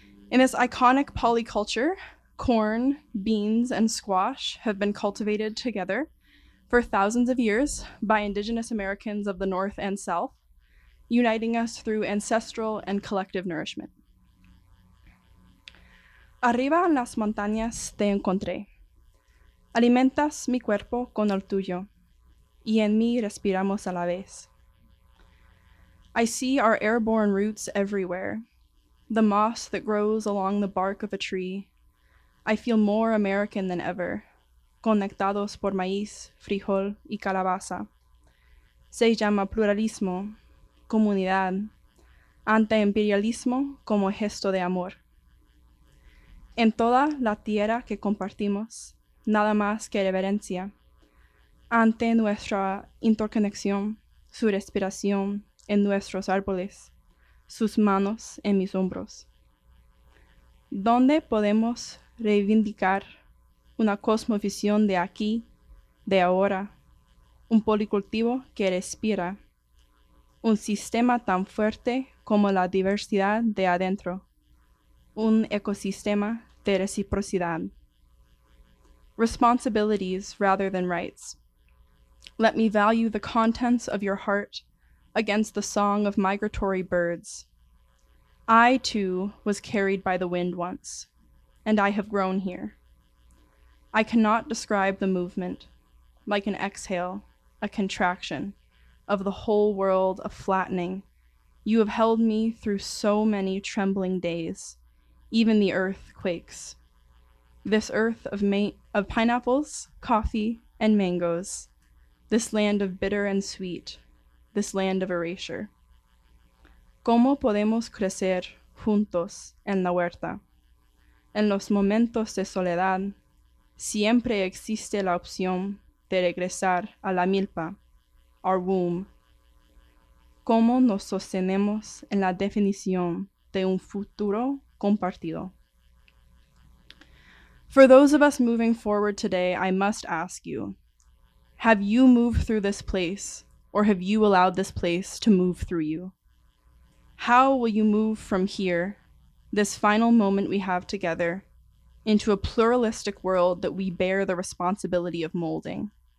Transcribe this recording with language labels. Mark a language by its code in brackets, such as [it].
[en] In this iconic polyculture, corn, beans, and squash have been cultivated together for thousands of years by Indigenous Americans of the North and South, uniting us through ancestral and collective nourishment. [es] Arriba en las montañas te encontré. Alimentas mi cuerpo con el tuyo, y en mí respiramos a la vez. [en] I see our airborne roots everywhere, the moss that grows along the bark of a tree. I feel more American than ever, [es] conectados por maíz, frijol y calabaza. Se llama pluralismo, comunidad, anti-imperialismo como gesto de amor. En toda la tierra que compartimos, nada más que reverencia, ante nuestra interconexión, su respiración en nuestros árboles, sus manos en mis hombros. ¿Dónde podemos reivindicar una cosmovisión de aquí, de ahora, un policultivo que respira, un sistema tan fuerte como la diversidad de adentro, un ecosistema de reciprocidad? [en] Responsibilities rather than rights. Let me value the contents of your heart against the song of migratory birds. I, too, was carried by the wind once, and I have grown here. I cannot describe the movement, like an exhale, a contraction, of the whole world, a flattening. You have held me through so many trembling days. Even the earth quakes. This earth of pineapples, coffee, and mangoes. This land of bitter and sweet. This land of erasure. [es] ¿Cómo podemos crecer juntos en la huerta? En los momentos de soledad, siempre existe la opción de regresar a la milpa, [en] our womb. [es] ¿Cómo nos sostenemos en la definición de un futuro compartido? [en] For those of us moving forward today, I must ask you, have you moved through this place, or have you allowed this place to move through you? How will you move from here, this final moment we have together, into a pluralistic world that we bear the responsibility of molding?